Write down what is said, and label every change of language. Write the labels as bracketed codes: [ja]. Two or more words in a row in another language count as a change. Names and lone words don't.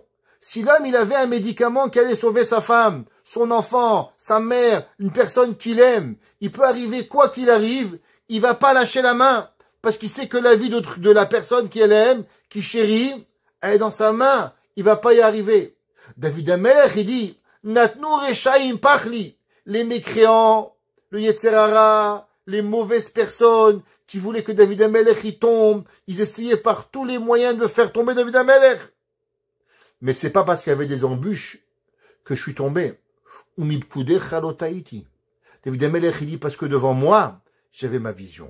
[fr] Si l'homme, il avait un médicament qui allait sauver sa femme, son enfant, sa mère, une personne qu'il aime, il peut arriver quoi qu'il arrive, il va pas lâcher la main. Parce qu'il sait que la vie de la personne qu'il aime, qu'il chérit, elle est dans sa main. Il va pas y arriver. David Amelech, il dit, [he] נתנו רשעים פח לי. [fr] Les mécréants, le Yetzerara, les mauvaises personnes qui voulaient que David Amelech il tombe, ils essayaient par tous les moyens de faire tomber David Amelech. Mais c'est pas parce qu'il y avait des embûches que je suis tombé. David Amelech, il dit, parce que devant moi, j'avais ma vision.